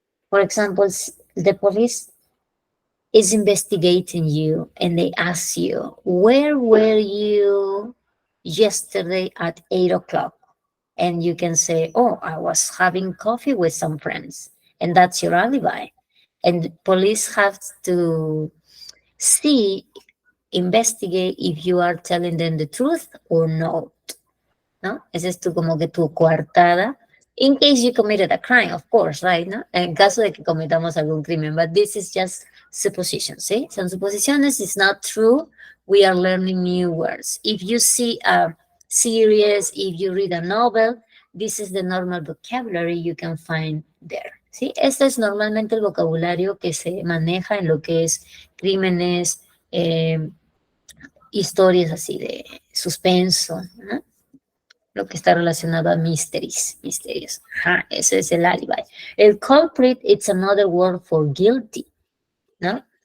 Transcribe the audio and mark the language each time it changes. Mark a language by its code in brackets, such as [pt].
[en] For example, the police is investigating you and they ask you, where were you yesterday at 8 o'clock? And you can say, oh, I was having coffee with some friends. And that's your alibi. And the police have to investigate if you are telling them the truth or not. [es] ¿No? Esa es como que tu coartada. [en] In case you committed a crime, of course, right? [es] ¿No? En caso de que cometamos algún crimen. [en] But this is just suppositions, [es] ¿sí? Son suposiciones. [en] It's not true. We are learning new words. If you see a series, if you read a novel, this is the normal vocabulary you can find there. [es] ¿Sí? Este es normalmente el vocabulario que se maneja en lo que es crímenes, historias así de suspenso, ¿no? Lo que está relacionado a misterios. Ajá, ese es el alibi. [en] El culprit, it's another word for guilty, ¿no?